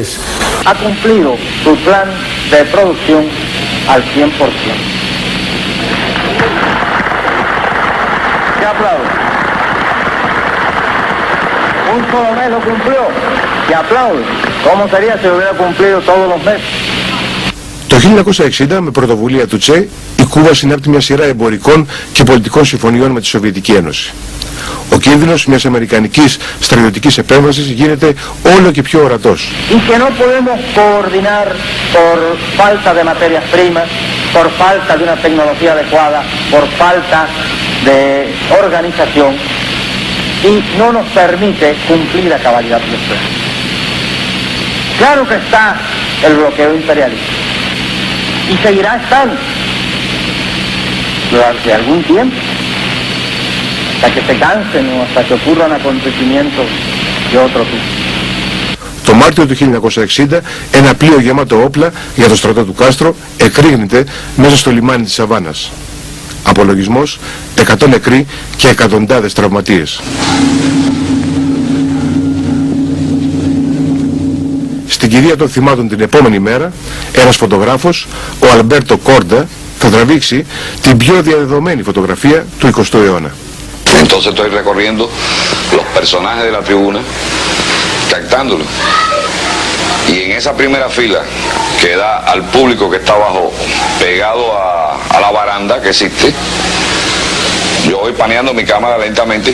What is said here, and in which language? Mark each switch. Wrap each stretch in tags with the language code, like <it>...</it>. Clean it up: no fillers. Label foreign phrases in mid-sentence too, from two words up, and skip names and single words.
<es>Ha cumplido su plan de producción al 100%. ¿Qué aplaude? Un solo mes lo cumplió. ¿Qué aplaude? ¿Cómo sería si lo hubiera cumplido todos los meses?</es> <el>Το 1960, με πρωτοβουλία του Τσε, η Κούβα συνάπτει μια σειρά εμπορικών και πολιτικών συμφωνιών με τη Σοβιετική Ένωση. Ο κίνδυνος μιας αμερικανικής στρατιωτικής επέμβασης γίνεται όλο και πιο ορατός.</el> <es>Y que no podemos coordinar por falta de materias primas, por falta de una tecnología adecuada, por falta de organización, y no nos permite cumplir a cabalidad los planes. Claro que está el bloqueo imperialista, y seguirá estando durante algún tiempo, hasta que se cansen o hasta que ocurran acontecimientos de otro tipo.</es> <el>Το Μάρτιο του 1960, ένα πλοίο γεμάτο όπλα για το στρατό του Κάστρο εκρήγνεται μέσα στο λιμάνι της Αβάνας. Απολογισμός, 100 νεκροί και εκατοντάδες τραυματίες. Στην κηδεία των θυμάτων την επόμενη μέρα, ένας φωτογράφος, ο Αλμπέρτο Κόρντα, θα τραβήξει την πιο διαδεδομένη φωτογραφία του 20ου αιώνα.</el> <es>Entonces estoy recorriendo los personajes de la tribuna, captándolo. Y en esa primera fila que da al público que está abajo, pegado a la baranda que existe, yo voy paneando mi cámara lentamente.</es>